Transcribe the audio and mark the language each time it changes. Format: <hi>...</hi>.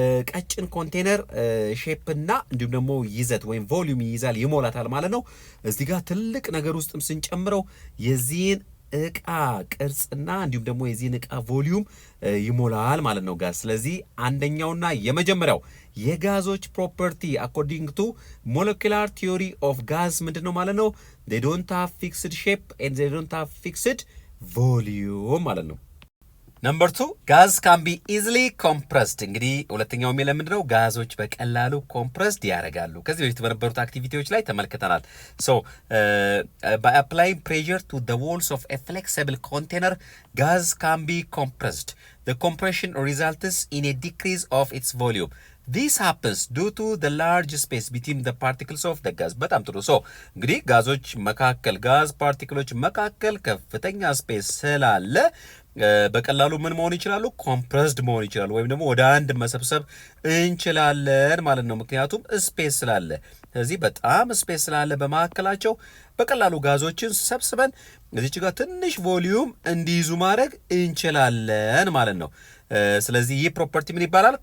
<am>ቀጭን ኮንቴነር ሼፕና እንዲሁም ደግሞ ይዘት ወይም ቮሊዩም ይይዛል ይሞላታል ማለት ነው። እዚህ ጋር ትልቅ ነገር ውስጥም ስንጨምረው የዚህን እቃ ቅርጽና እንዲሁም ደግሞ የዚህን እቃ ቮሊዩም ይሞላል ማለት ነው ጋዝ። ስለዚህ አንደኛውና የመጀመሪያው የጋዞች ፕሮፐርቲ አኮርዲንግ ቱ ሞለኪውላር ቲዮሪ ኦፍ ጋዝ ምንድነው ማለት ነው?</am> <en>they don't have fixed shape and they don't have fixed volume</en> <am>ማለት ነው።</am> <en>ነምበር 2 ጋዝ ካን ቢ ኢዚሊ ኮምፕረስድ።</en> <am>እንግዲህ ሁለተኛው የሚለው ምንድነው? ጋዞች በቀላሉ ኮምፕረስድ ያደርጋሉ። ከዚህ በፊት በነበሩት አክቲቪቲዎች ላይ ተመልክተናል። ሶ</am> <en>by applying pressure to the walls of a flexible container, gas can be compressed. The compression results in a decrease of its volume. This happens due to the large space between the particles of the gas።</en> <am>በጣም ጥሩ። ሶ እንግዲህ ጋዞች መካከል ጋዝ ፓርቲክሎች መካከል ከፍተኛ ስፔስ ስላለ በቀላሉ ምን መሆን ይችላሉ? ኮምፕረስድ መሆን ይችላሉ፣ ወይም ደግሞ ወደ አንድ መሰብሰብ እንችላለን ማለት ነው። ምክንያቱም ስፔስ ስላለ። ስለዚህ በጣም ስፔስ ስላለ በመካከላቸው በቀላሉ ጋዞችን ሰብስበን እዚች ጋር ትንሽ ቮሊዩም እንዲይዙ ማድረግ እንችላለን ማለት ነው። ስለዚህ ይህ ፕሮፐርቲ ምን ይባላል?</am>